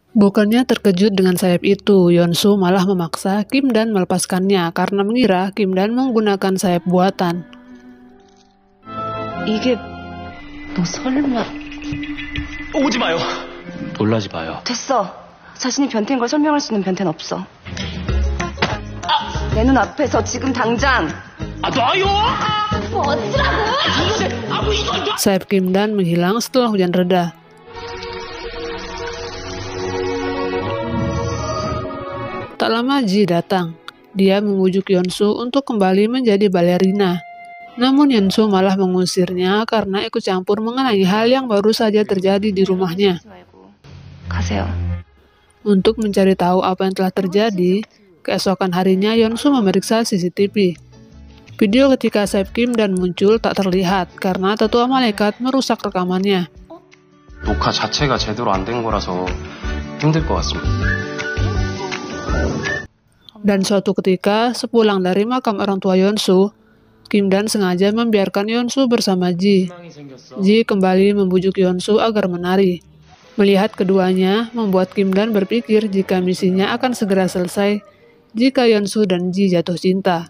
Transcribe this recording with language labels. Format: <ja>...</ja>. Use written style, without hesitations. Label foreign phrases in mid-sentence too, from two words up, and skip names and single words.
<id>Bukannya terkejut dengan sayap itu, Yeon-soo malah memaksa Kim Dan melepaskannya karena mengira Kim Dan menggunakan sayap buatan.</id> <ko>이게 너 설마... 오지 마요. 놀라지 마요. 됐어. 자신이 변태인 걸 설명할 수 있는 변태는 없어. 내 눈 앞에서 지금 당장. 놔요!</ko> <id>Sayap Kim Dan menghilang setelah hujan reda. Tak lama Ji datang. Dia membujuk Yeon-soo untuk kembali menjadi balerina. Namun Yeon-soo malah mengusirnya karena ikut campur mengenai hal yang baru saja terjadi di rumahnya.</id> <ko>가세요.</ko> <id>Untuk mencari tahu apa yang telah terjadi, keesokan harinya Yeon-soo memeriksa CCTV. Video ketika sayap Kim Dan muncul tak terlihat karena tetua malaikat merusak rekamannya.</id> <ko>녹화 자체가 제대로 안 된 거라서 힘들 것 같습니다.</ko> <id>Dan suatu ketika, sepulang dari makam orang tua Yeon-soo, Kim Dan sengaja membiarkan Yeon-soo bersama Ji. Ji kembali membujuk Yeon-soo agar menari. Melihat keduanya, membuat Kim Dan berpikir jika misinya akan segera selesai jika Yeon-soo dan Ji jatuh cinta.</id>